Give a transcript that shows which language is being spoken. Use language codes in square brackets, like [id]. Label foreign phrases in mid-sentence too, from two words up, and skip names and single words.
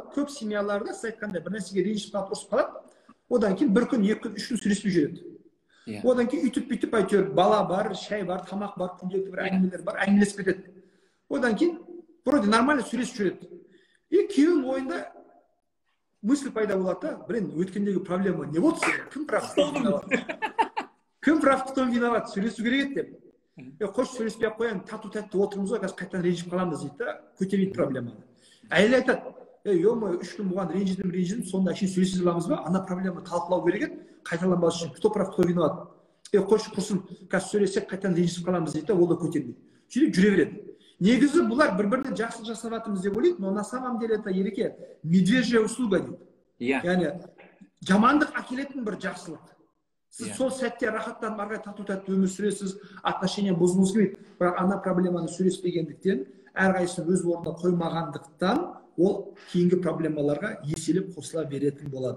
[kk] Көп семьяларда сіз айтқандай бір нәрсеге ренжіп қалып ұрысып қалады, одан кейін бір күн, екі күн, үш күн сөйлеспей жүреді. Одан кейін үйтіп әйтеуір бала бар, шай бар, тамақ бар, күнделікті бір әңгімелер бар, әңгімелесіп кетеді. Одан кейін [ru] вроде нормально [kk] сөйлесіп жүреді. И күйеуінің ойында мысль пайда болады да, блин, өткендегі проблема не болды сен? [ru] Кім прав, кто виноват? [kk] Сөйлесу керек еді деп. Қош сөйлеспей ақ қояйын, тату-тәтті отырмыз ғой, қазір қайтадан ренжіп қаламыз дейді да, көтермейді проблеманы. Әйел айтады, ё-моё, 3 күн бұған ренжідім, сонда әшейін сөйлесе аламыз ба? Ана проблема талқылау керек еді, қайталанбас үшін. [ru] Кто прав, кто виноват? [kk] Қош құрсын, қазір сөйлесек қайтадан ренжіп қаламыз дейді да, ол да көтермейді. Сөйтіп жүре береді. Негізі бұлар бір-біріне жақсылық жасап жатырмыз деп ойлайды, [ru] но на самом деле это ереке медвежья услуга дейді. [kk] Яғни жамандық әкелетін бір жақсылық. Сіз сол сәтте рахаттанып ары қарай тату-тәтті өмір сүресіз, отношения бұзылғыңыз келмейді. Бірақ ана проблеманы сөйлеспегендіктен, әрқайсысын өз орнына қоймағандықтан, ол кейінгі проблемаларға еселеп қосыла беретін болады.